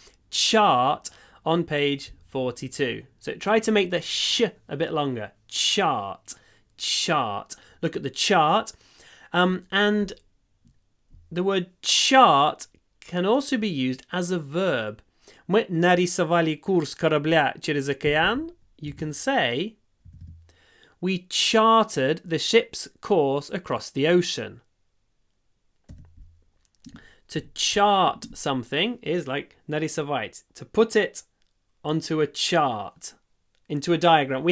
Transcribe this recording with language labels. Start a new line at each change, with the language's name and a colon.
English: Chart on page 42. So try to make the sh a bit longer. Chart. Look at the chart. And the word chart can also be used as a verb.
Russian: Мы нарисовали курс корабля через океан.
English: You can say, we charted the ship's course across the ocean. To chart something is like нарисовать, to put it onto a chart, into a diagram.